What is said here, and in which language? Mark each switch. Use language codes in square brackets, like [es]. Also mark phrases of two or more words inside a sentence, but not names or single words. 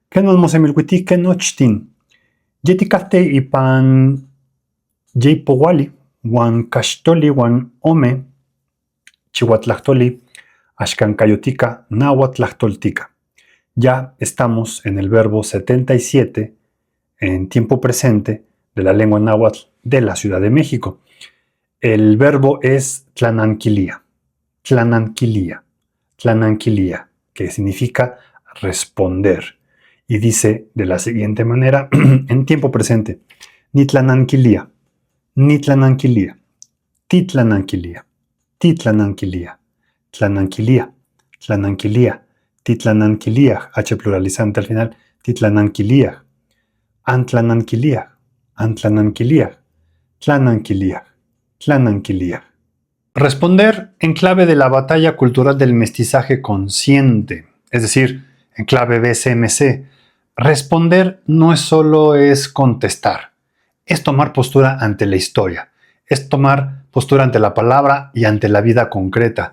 [nhn] Kenolmosemilkuiti kenochtin. Yetikahte ipan yeipowali, wan kaxtoli wan ome, chihuatlahtoli, axkankayotika, nahuatlahtoltika. [es] Ya estamos en el verbo 77 en tiempo presente de la lengua náhuatl de la Ciudad de México. El verbo es [nhn] tlananquilia, tlananquilia, tlananquilia, [es] que significa responder. Y dice de la siguiente manera en tiempo presente: [nhn] nitlananquilia, nitlananquilia, titlananquilia, titlananquilia, tlananquilia, tlananquilia, titlananquilia, [es] H pluralizante al final, [nhn] titlananquilia, antlananquilia, antlananquilia, tlananquilia, tlananquilia. [es] Responder en clave de la batalla cultural del mestizaje consciente, es decir, en clave BCMC. Responder no solo es contestar, es tomar postura ante la historia, es tomar postura ante la palabra y ante la vida concreta.